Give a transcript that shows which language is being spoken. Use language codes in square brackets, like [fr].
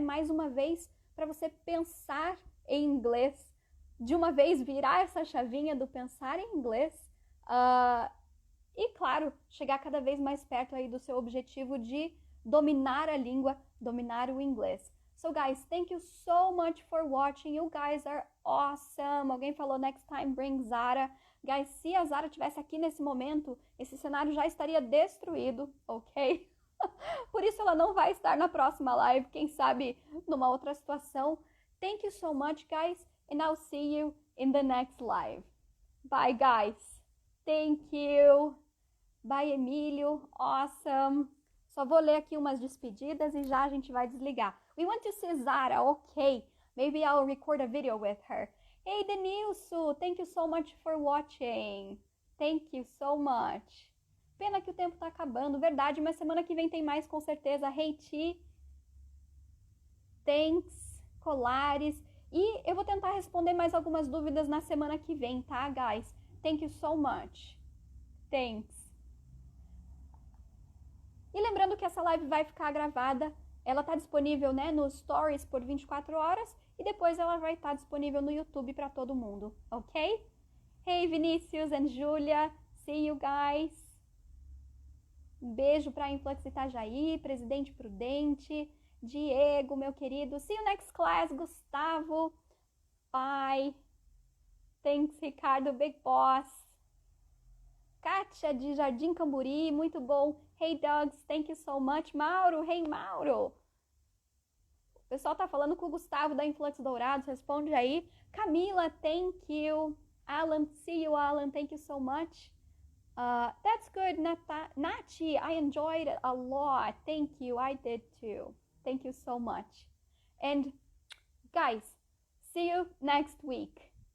[pt] Mais uma vez, para você pensar em inglês, de uma vez virar essa chavinha do pensar em inglês, e claro, chegar cada vez mais perto aí do seu objetivo de dominar a língua, dominar o inglês. [en] So guys, thank you so much for watching. You guys are awesome. [pt] Alguém falou [en] next time bring Zara. [pt] Guys, se a Zara estivesse aqui nesse momento, esse cenário já estaria destruído, ok? Por isso ela não vai estar na próxima live, quem sabe numa outra situação. [en] Thank you so much, guys, and I'll see you in the next live. Bye, guys. Thank you. Bye, Emílio. Awesome. [pt] Só vou ler aqui umas despedidas e já a gente vai desligar. [en] We want to see Zara. Okay. Maybe I'll record a video with her. Hey, Denilson. Thank you so much for watching. Thank you so much. [pt] Pena que o tempo tá acabando, verdade, mas semana que vem tem mais com certeza. [en] Hey, Ti. Thanks. [pt] Colares. E eu vou tentar responder mais algumas dúvidas na semana que vem, tá, guys? [en] Thank you so much. Thanks. [pt] E lembrando que essa live vai ficar gravada, ela está disponível, né, nos Stories por 24 horas e depois ela vai estar disponível no YouTube para todo mundo, ok? [en] Hey, Vinícius and Julia, see you guys. [pt] Um beijo para Influx Itajaí, Presidente Prudente, Diego, meu querido. [en] See you next class, Gustavo. Bye. Thanks, Ricardo, Big Boss. [pt] Kátia de Jardim Camburi, muito bom. [en] Hey, Dogs, thank you so much. Mauro, hey, Mauro. [pt] O pessoal tá falando com o Gustavo da Influx Dourados, responde aí. [en] Camila, thank you. Alan, see you, Alan, thank you so much. That's good, Nachi, I enjoyed it a lot. Thank you, I did too. Thank you so much. And guys, see you next week.